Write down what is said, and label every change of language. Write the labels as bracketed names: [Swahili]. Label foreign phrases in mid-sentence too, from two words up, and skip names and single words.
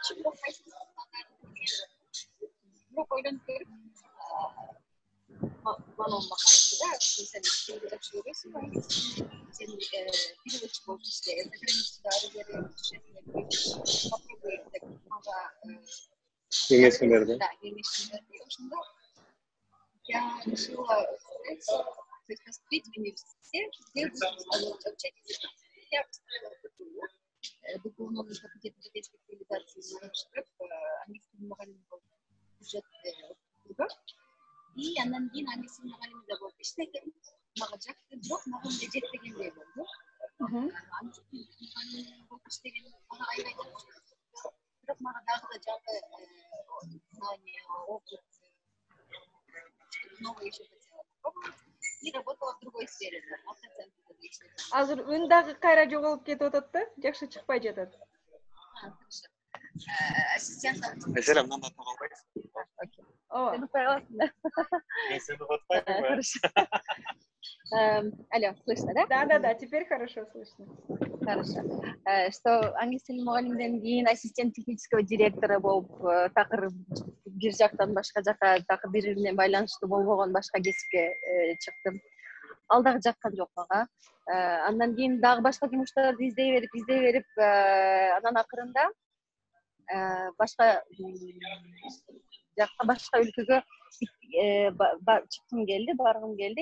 [Kyrgyz] Бирок ойлонуп көрүп, мага айтты да, сен тилди жакшы көрөсүң, сен переводчик болуп иште, программистке ары бери попробуй деп мага Кеңешин берди. [Russian] Ошондо я решила, то есть поступить в университет, где буду учить язык. Я поступила в ДГУ новый факультет европейской цивилизации, английский [Kyrgyz] мугалим болуп бюджет окутууга. И андан кийин английский мугалими да болуп иштегем. Мага жакты, бирок мага мындай жетпегендей болду. Английский мугалими болуп иштеген мага аябай жакшы. Бирок мага дагы да жаңы [Russian] знания, опыт, новое еще хотела попробовать. И работала в другой сфере, автоцентре. [Kyrgyz] Азыр үн дагы кайра жоголуп кетип атат да, жакшы чыкпай жатат. [Russian] Хорошо. Ассистент. [Kyrgyz] Айшел, мындан да калбайсың. Окей. Ооба. Сен уктайбасың да? Мен сени угатпайм. [Russian] Хорошо. Алло, слышно, да? Да, теперь хорошо слышно. Хорошо. [Kyrgyz] Что английский мугалимден кийин [Russian] ассистент технического директора [Kyrgyz] болуп, такыр бир жактан башка жака такыр бири менен байланыштуу болбогон башка кесипке чыктым. Ал дагы жаккан жок мага. Андан кийин дагы башка жумуштарды издей берип, анан акырында башка жакка, башка өлкөгө чыккым келди, баргым келди.